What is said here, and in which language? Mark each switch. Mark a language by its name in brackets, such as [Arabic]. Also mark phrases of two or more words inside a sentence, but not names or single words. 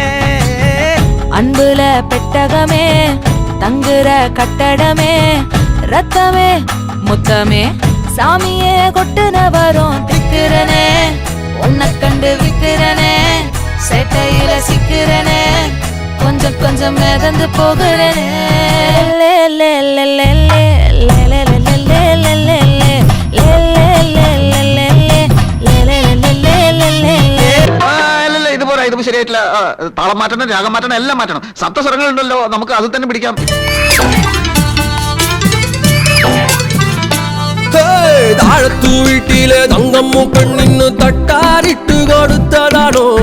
[Tamil] அன்புல பெட்டகமே தங்குற கட்டடமே ரத்தமே முத்தமே சாமியே கொட்டுன வரும் திக்கிறனே உன்னை கண்டு விக்கிறனே சேட்டையில சிக்கிறனே கொஞ்சம் கொஞ்சம் மிதந்து போகிறனே லே லே லே லே லே லே லே லே லே லே லே லே லே [Malayalam] ഇത് ശരിയായിട്ടില്ല. താളം മാറ്റണം, രാഗം മാറ്റണം, എല്ലാം മാറ്റണം. സപ്തസ്വരങ്ങളുണ്ടല്ലോ, നമുക്ക് അത് തന്നെ പിടിക്കാം. താഴത്തു വീട്ടിലെ തങ്കമ്മു പെണ്ണിന് തട്ടാരിട്ട് കൊടുത്തതാണോ?